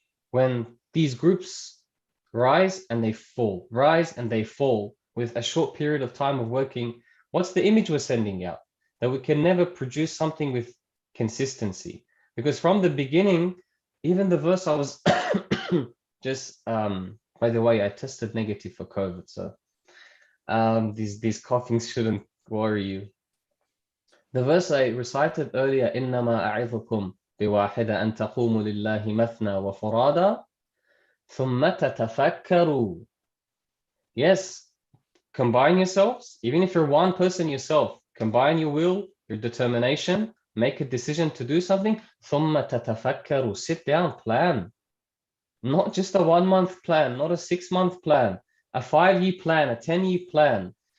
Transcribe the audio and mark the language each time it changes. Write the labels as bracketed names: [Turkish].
[English] When these groups rise and they fall with a short period of time of working, what's the image we're sending out? That we can never produce something with consistency. Because from the beginning, even the verse I was just, by the way, I tested negative for COVID, so these coughings shouldn't worry you. The verse I recited earlier, [Arabic] إِنَّمَا أَعِظُكُمْ بِوَاحِدَ أَن تَقُومُوا لِلَّهِ مَثْنَى وَفُرَادَى ثُمَّ تَتَفَكَّرُوا. [English] Yes, combine yourselves. Even if you're one person yourself, combine your will, your determination, make a decision to do something. [Arabic] ثُمَّ تَتَفَكَّرُوا. [English] Sit down, plan. Not just a 1 month plan, not a 6 month plan, a 5-year plan, a 10-year plan.